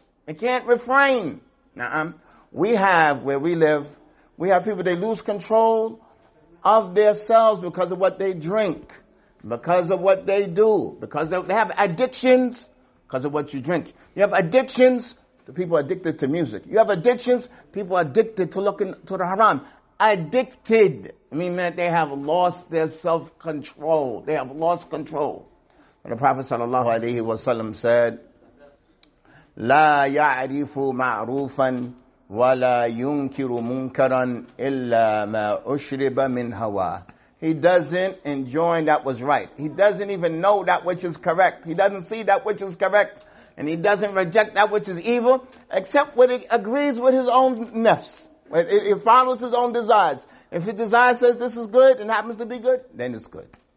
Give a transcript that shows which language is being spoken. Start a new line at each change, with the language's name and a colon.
English: It can't refrain. We have, where we live, we have people, they lose control of themselves because of what they drink, because of what they do, because they have addictions because of what you drink. You have addictions, the people are addicted to music. You have addictions, people are addicted to looking to the haram. Addicted. I mean that they have lost their self-control. They have lost control. And the Prophet ﷺ said,
Arabic: لا يعرف معروفا ولا ينكر منكرا إلا ما أشرب من هواه.
English: He doesn't enjoin that was right. He doesn't even know that which is correct. He doesn't see that which is correct. And he doesn't reject that which is evil, except when it agrees with his own nafs. It follows his own desires. If his desire says this is good and happens to be good, then it's good.